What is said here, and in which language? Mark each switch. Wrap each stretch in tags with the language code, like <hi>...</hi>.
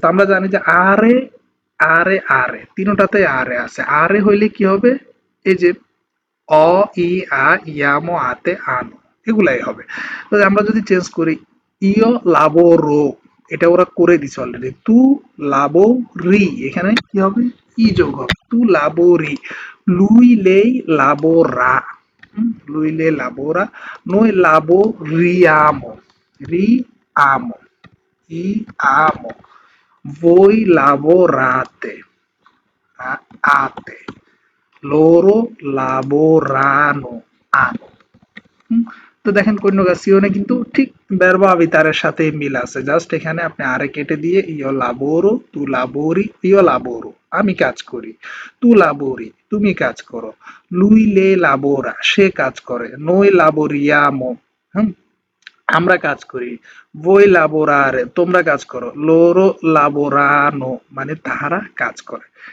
<bn>তো আমরা জানি যে আরে, আরে, আরে তিনটাতে আরে আছে, আরে হইলে কি হবে? এই যে অ, ই, আ, ইয়ামো, আতে, আনো, এগুলাই হবে। তো আমরা যদি চেঞ্জ করি, ইয় লাবোরো, এটা ওরা করে দিছে অলরেডি, তু লাবো রি, এখানে কি হবে? ই যোগ হবে,</bn> <it>তু লাবো রি, লুই লেই লাবোরা, lui le lavora, noi lavoriamo, riamo, iamo, voi lavorate, ate, loro lavorano, ano।</it> <bn>হুম, তো দেখেন কন্যুগাসিওনে কিন্তু ঠিক ভার্ব আবিতারের সাথে মিল আছে, জাস্ট এখানে আপনি আরে কেটে দিয়ে</bn> <it>ইয়ো লাবোরো, তু লাবোরি,</it> <bn>ইয়ো লাবোরো আমি কাজ করি, তু লাবোরি তুমি কাজ করো, লুই লে লাবোরা সে কাজ করে,</bn> <it>noi lavoriamo</it> <bn>হুম আমরা কাজ করি,</bn> <it>voi lavorare</it> <bn>তোমরা কাজ করো,</bn> <it>loro lavorano</it> <bn>মানে তাহারা কাজ করে।</bn>